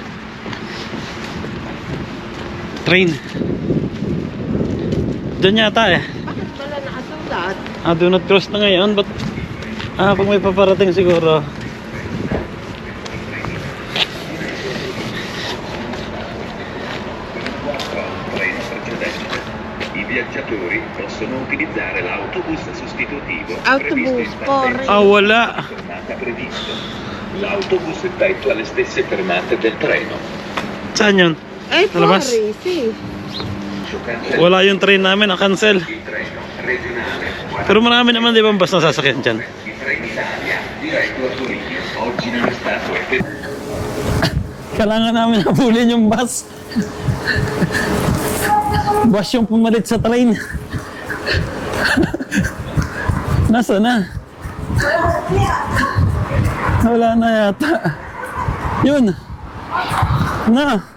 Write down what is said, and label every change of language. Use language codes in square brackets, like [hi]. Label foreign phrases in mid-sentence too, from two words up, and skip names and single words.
[tl] Train. Doon yata eh. Bakit pala nakasulat? [en] Do not cross [tl] na ngayon, but kung may paparating siguro. [it] I viaggiatori possono utilizzare l'autobus sostitutivo Autobus, previsto in porri. [tl] Wala. [it] fermata previsto. L'autobus effettua le stesse fermate del treno. [tl] Saan yun? Ay, Nalabas? [it] porri, si. [tl] Wala yung train namin, na-cancel. [it] Il treno regionale [tl] Pero marami naman di ba bus na sasakyan dyan? [it] di Trenitalia diretto a Torino. Oggi non è stato effettuato. [tl] Kailangan namin habulin yung bus. Bus yung pumalit sa train. Nasa na? Wala na yata. Yun. Na.